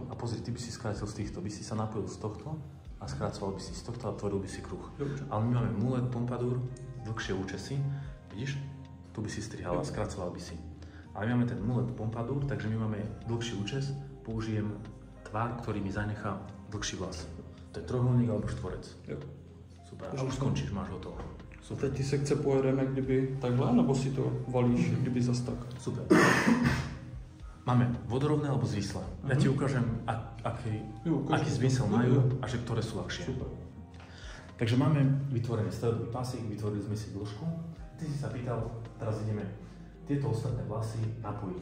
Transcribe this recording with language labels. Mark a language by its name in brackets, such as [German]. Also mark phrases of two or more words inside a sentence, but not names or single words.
[Slovak] A pozri, ty by si skrátil z týchto, by si sa napojil z tohto a skrácoval by si z tohto a tvoril by si kruh. Dobre. Ale my máme mulet, pompadour, dlhšie účesy, vidíš? Tu by si strihal a skracoval by si. Ale my máme ten mulet, pompadour, takže my máme dlhší účes, použijem tvar, ktorý mi zanechá dlhší vlas. To je trojuholník alebo štvorec. Jo. Super, a už skončíš, máš hotovo. [Czech] A teď ty sekce pojedeme kdyby takhle, nebo si to valíš kdyby zas tak? [Slovak] Super. Máme vodorovné alebo zvislé. Ja ti ukážem, aký zmysel majú a že ktoré sú ľahšie. Super. Takže máme vytvorený stredový pasík, vytvorili sme si dĺžku. Ty si sa pýtal, teraz ideme tieto ostatné vlasy napojiť.